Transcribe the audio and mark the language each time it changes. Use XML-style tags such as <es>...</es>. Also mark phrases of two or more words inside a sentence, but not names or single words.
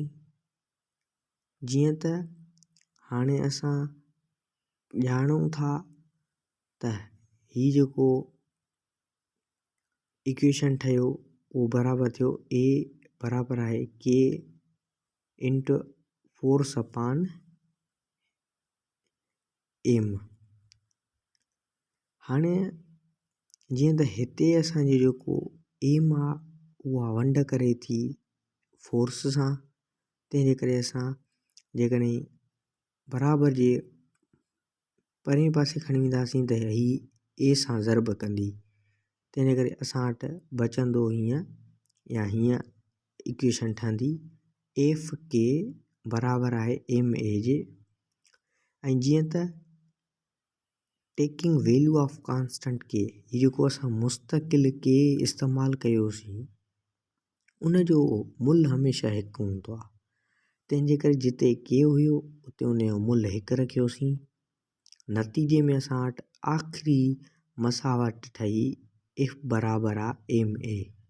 <sd>जीअं त हाणे असां ॼाणूं था त हीउ जेको इक्वेशन ठहियो उहो बराबरि थियो ए बराबरि आहे के</sd> <en>into force upon m.</en> <sd>हाणे जीअं त हिते असांजो जेको एम आहे उहा वंड करे थी फोर्स सां, तंहिंजे करे असां जेकॾहिं बराबरि जे परे पासे खणी वेंदासीं त हीअ ए सां ज़रब कंदी, तंहिंजे करे असां वटि बचंदो हीअं या हीअं इक्वेशन ठहंदी एफ के बराबरि आहे एम ए जे। ऐं जीअं त</sd> <en>taking value of constant k,</en> <sd>हीअ जेको असां मुस्तक़िल के इस्तेमालु कयोसीं उन जो मुल्ह हमेशह हिकु हूंदो आहे, तंहिंजे करे जिते के हुयो उते उन जो मुल्ह हिकु रखियोसीं। नतीजे में असां वटि आख़िरी मसावट ठही एफ बराबरि आहे एम ए।</sd>